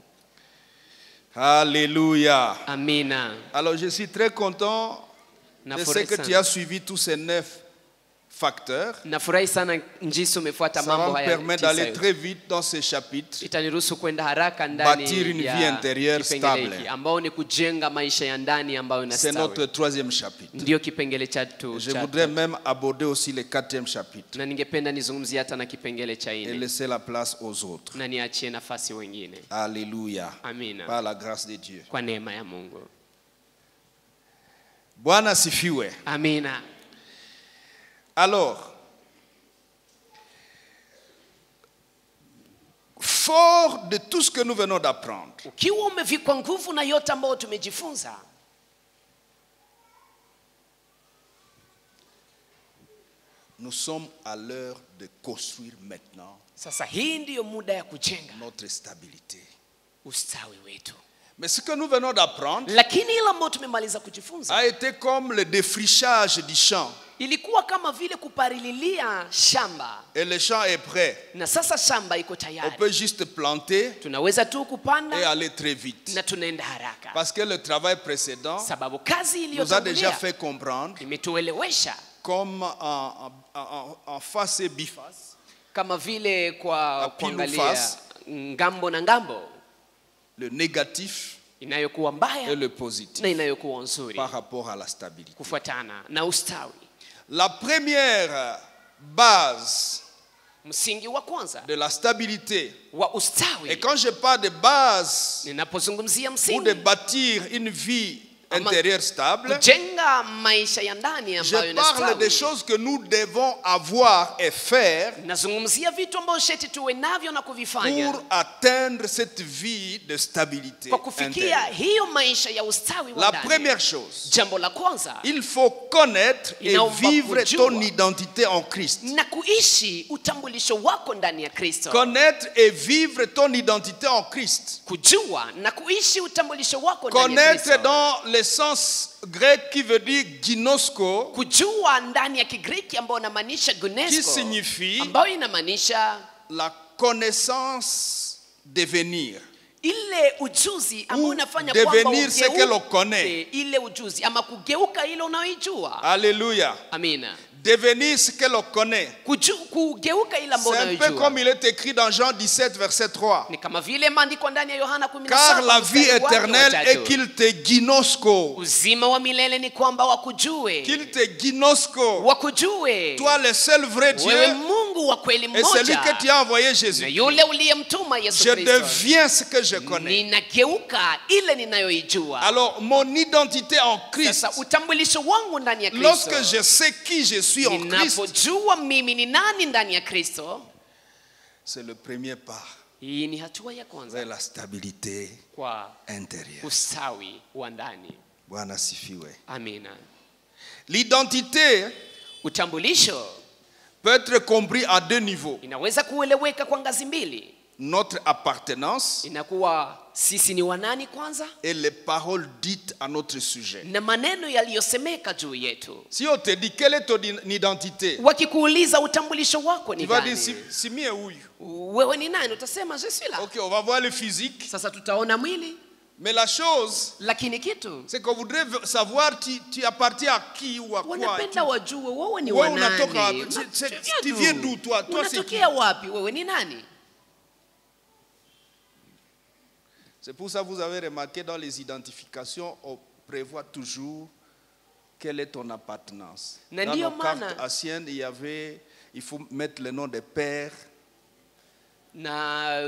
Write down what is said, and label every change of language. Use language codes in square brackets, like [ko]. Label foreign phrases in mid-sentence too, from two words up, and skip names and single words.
[fr] Alléluia. [sw] Amina. [fr] Alors je suis très content de ce [sw] Nafurahi [fr] que tu [sw] sana. [fr] as suivi tous ces 9 facteurs. [sw] Nafurahi sana jinsi umefuata [fr] Ça va [sw] mambo [fr] me [sw] haya [fr] permettre 9 d'aller [sw] yote. [fr] très vite dans ces chapitres. [sw] Itaniruhusu kwenda haraka [fr] Bâtir une [sw] ndani [fr] vie [sw] ya [fr] intérieure [sw] kipengele [fr] stable. [sw] hiki ambao ni kujenga maisha ya ndani ambayo [fr] C'est notre [sw] inastawi. [fr] troisième chapitre. [sw] Ndio kipengele cha tu. [fr] Je voudrais même aborder aussi le 4e chapitre [sw] Na ningependa nizungumzie hata na kipengele cha [fr] et 4 laisser la place aux autres. [sw] na niachie nafasi wengine. [fr] Alléluia. [sw] Amina. [fr] Par la grâce de Dieu. [sw] Kwa neema ya Mungu. Bwana sifiwe. Amina. [fr] Alors, fort de tout ce que nous venons d'apprendre, [sw] Ukiwa umevikwa nguvu na yote ambayo tumejifunza, [fr] nous sommes à l'heure de construire maintenant [sw] sasa hii ndiyo muda ya kujenga [fr] notre stabilité. [sw] ustawi wetu. [fr] Mais ce que nous venons d'apprendre [sw] Lakini ile ambayo tumemaliza kujifunza [fr] a été comme le défrichage du champ. [sw] ilikuwa kama vile kupalililia shamba, [fr] Et le champ est prêt. [sw] na sasa shamba iko [fr] On [sw] tayari. [fr] peut juste planter [sw] Tunaweza tu [fr] et [sw] kupanda [fr] aller très vite. [sw] na tunaenda haraka, [fr] Parce que le travail précédent [sw] sababu kazi [fr] nous a déjà [sw] iliyotangulia [fr] fait comprendre, [sw] imetuelewesha [fr] comme en face et biface, [sw] kama vile kwa [fr] Appeal [sw] kuangalia [fr] face. [sw] ngambo na ngambo, [fr] le négatif [sw] inayokuwa [fr] et [sw] mbaya [fr] le positif [sw] na inayokuwa nzuri [fr] par rapport à la stabilité. [sw] kufuatana na ustawi. [fr] La première base [sw] Msingi wa kwanza [fr] de la stabilité, [sw] wa [fr] et [sw] ustawi, [fr] quand je parle de base [sw] ninapozungumzia [fr] ou de [sw] msingi [fr] bâtir une vie intérieure stable, [sw] kujenga maisha ya ndani ambayo [fr] je parle des [sw] inastawi, [fr] choses que nous devons avoir et faire [sw] nazungumzia vitu ambavyo sheti tuwe navyo na kuvifanya [fr] pour atteindre cette vie de stabilité [sw] kwa kufikia [fr] intérieure. [sw] hiyo maisha ya ustawi wa [fr] La [sw] ndani. [fr] première chose, [sw] Jambo la kwanza, [fr] il faut connaître et [sw] Inaomba [fr] vivre [sw] kujua. [fr] ton identité en Christ. [sw] na kuishi utambulisho wako ndani ya Kristo. [fr] Connaître et vivre ton identité en Christ. [sw] Kujua na kuishi utambulisho wako ndani ya [fr] Connaître [sw] Kristo. [fr] dans le sens grec qui veut dire ginosko, [sw] Kujua ndani ya Kigiriki ambayo inamaanisha [fr] qui [sw] gunesko, [fr] signifie [sw] ambayo inamaanisha [fr] la connaissance devenir. [sw] ile ujuzi ambao [fr] Ou [sw] unafanya [fr] devenir [sw] kwamba [fr] ce que l'on connaît. [sw] ugeuke ile ujuzi ama kugeuka ile unaoijua. [fr] Alléluia. [sw] Amina. [fr] Devenir ce que l'on connaît. [sw] Kugeuka ile ambayo [fr] C'est un peu [sw] unaoijua. [fr] comme il est écrit dans Jean 17, verset 3. [sw] Ni kama vile maandiko ndani ya Yohana 17 [fr] Car la vie [sw] mstari wake wa [fr] éternelle est 3. qu'il te ginosko. [sw] Uzima wa milele ni kwamba wakujue. [fr] Qu'il te ginosko. [sw] Wakujue. [fr] Toi le seul vrai Dieu [sw] Wewe Mungu wa kweli [fr] et celui [sw] mmoja. [fr] que tu as envoyé [sw] Na [fr] Jésus. [sw] yule uliyemtuma Yesu [fr] Je [sw] Kristo. [fr] deviens ce que je connais. [sw] Ninageuka ile ninayoijua. [fr] Alors mon identité en Christ, [sw] Sasa utambulisho wangu ndani ya Kristo. [fr] lorsque je sais qui je suis en Christ, [sw] Ninapojua mimi ni nani ndani ya Kristo, [fr] c'est le premier pas [sw] hii ni hatua ya kwanza [fr] vers la stabilité [sw] kwa [fr] intérieure. [sw] usawi wa ndani. Bwana sifiwe. Amina. [fr] L'identité [sw] Utambulisho [fr] peut être compris à 2 niveaux. [sw] inaweza kueleweka kwa ngazi mbili. [fr] Notre appartenance [sw] Inakuwa sisi ni wanani kwanza, [fr] et les paroles dites à notre sujet. [sw] na maneno yaliyosemeka juu yetu. [fr] Si on te dit quelle est ton identité, [sw] Wakikuuliza utambulisho wako [fr] tu [sw] ni [fr] vas dire [sw] gani, si mie huyu. wewe ni nani, utasema [fr] je suis là. Ok, on va voir le physique. [sw] Sasa tutaona mwili, [fr] Mais la chose, [sw] lakini kitu [fr] c'est qu'on voudrait savoir tu appartiens à qui ou à quoi. [sw] wanapenda wajue wewe ni Wewe wa unatoka nani. wapi? [fr] Tu viens d'où, toi? Toi, c'est qui? [sw] Unatokea wapi? Wewe ni nani? [fr] C'est pour ça que vous avez remarqué dans les identifications, on prévoit toujours quelle est ton appartenance. [sw] Na [fr] Dans [sw] ndiyo [fr] nos cartes [sw] maana [fr] anciennes, il faut mettre le nom des pères [sw] na